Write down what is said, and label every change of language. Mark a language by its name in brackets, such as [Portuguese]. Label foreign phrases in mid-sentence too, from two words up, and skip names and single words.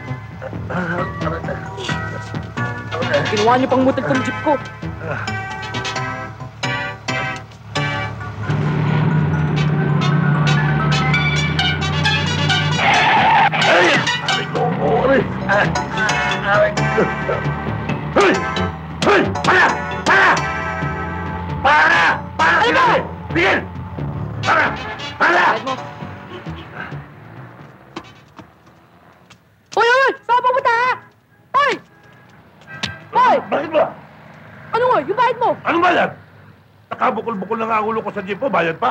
[Filipino] Ginawa niyo pang mutal tong jeep ko. Ay! Aray ko! Aray! Hoy! Hoy! Para! Para! Para! Para! Ano ba? Tigil! Para! Para! Bayad mo. Hoy, hoy! Saan ka pupunta, ha? Hoy! Hoy! Bakit ba? Ano nga? Yung bayad mo? Anong bayad? Nakabukol-bukol na nga ang ulo ko sa jeep mo, bayad pa?